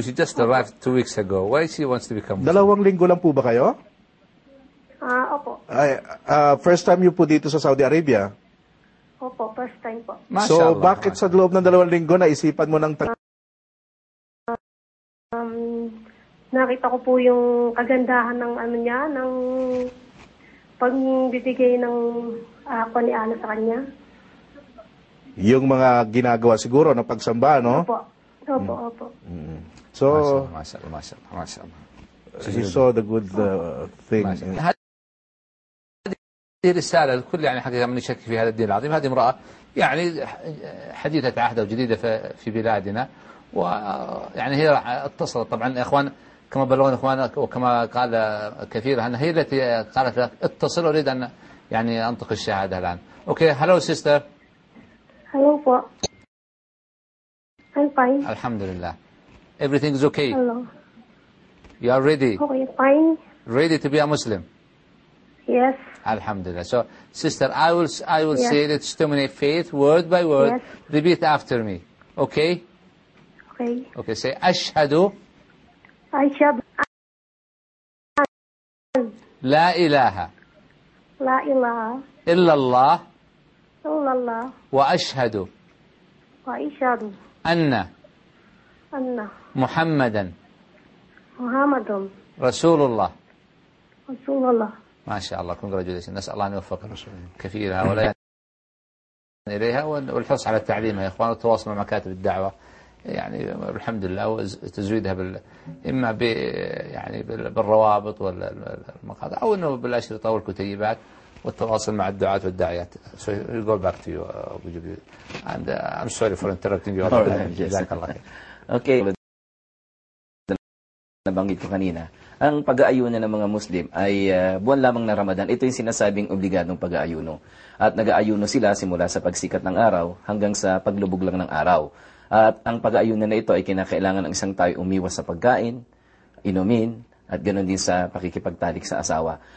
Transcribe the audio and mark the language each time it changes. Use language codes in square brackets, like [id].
[en] She just arrived 2 weeks ago. Why she wants to become Muslim? [tl] Dalawang linggo lang po ba kayo? Opo. [en] First time you [tl] po dito sa Saudi Arabia? Opo, [en] first time [tl] po. [ar] So, Masha'Allah. [tl] Bakit sa loob ng dalawang linggo naisipan mo ng nakita ko po yung kagandahan ng ano niya, ng pagbibigay ng ako ni Ana sa kanya. Yung mga ginagawa siguro ng pagsamba, no? Opo. Opo, opo. So, [ar] Masha'Allah, Masha'Allah, Masha'Allah. [en] He saw the good thing. [ar] رسالة الكل يعني حقيقة من يشك في هذا الدين العظيم هذه امرأة يعني حديثة عهد وجديدة في بلادنا ويعني هي اتصلت طبعا إخوان كما بلغنا إخوان وكما قال كثير أن هي التي قالت اتصل أريد أن يعني أنطق الشهادة الآن. أوكي هلو سيستر. هلو فا [en] I'm fine. [ar] الحمد لله. [en] Everything is okay. Hello. You are ready. Okay fine. Ready to be a Muslim. Yes. Alhamdulillah. So, sister, I will yes. say it to my faith, word by word. Yes. Repeat after me. Okay? Okay. Okay, say, Ashhadu. [ar] La ilaha. La ilaha. Illa Allah. Illa Allah. Wa Ashhadu. Anna. Muhammadan. Muhammadan. Rasulullah. Rasulullah. ما شاء الله congratulations نسأل الله أن يوفق الرسول كثيرا ولا إليها والحرص على تعليمها يا إخوان والتواصل مع مكاتب الدعوة يعني الحمد لله وتزويدها بال إما ب يعني بالروابط والمقاطع أو إنه بالأشرطة والكتيبات والتواصل مع الدعاة والداعيات. [en] So we'll go back to you and I'm sorry for interrupting you. [ar] جزاك الله خير. Okay. [tl] Nabanggit ko kanina, ang pag-aayuno ng mga Muslim ay buwan lamang na Ramadan. Ito yung sinasabing obligadong pag-aayuno. At nag-aayuno sila simula sa pagsikat ng araw hanggang sa paglubog lang ng araw. At ang pag-aayuno na ito ay kinakailangan ng isang tao umiwas sa pagkain, inumin, at ganoon din sa pakikipagtalik sa asawa.